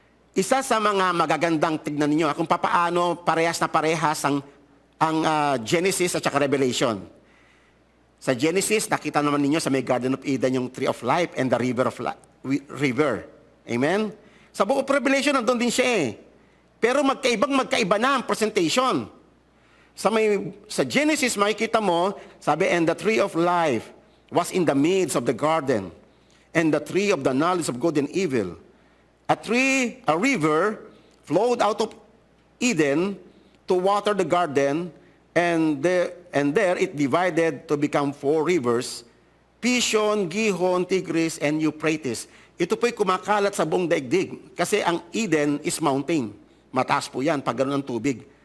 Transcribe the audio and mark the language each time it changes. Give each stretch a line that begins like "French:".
Filipino: Isa sa mga magagandang tignan ninyo kung papaano parehas na parehas ang Genesis at saka Revelation. Sa Genesis, nakita naman ninyo sa may Garden of Eden yung Tree of Life and the River. Amen? Sa Book of Revelation, nandun din siya eh. Pero magkaiba na ang presentation. Sa Genesis, makikita mo, sabi,
English: and the Tree of Life was in the midst of the garden, and the tree of the knowledge of good and evil. A river flowed out of Eden to water the garden, and there it divided to become 4 rivers, Pishon, Gihon, Tigris, and Euphrates.
Filipino: Ito po'y kumakalat sa buong daigdig, kasi ang Eden is mountain. Mataas po yan, pag gano'n ang tubig.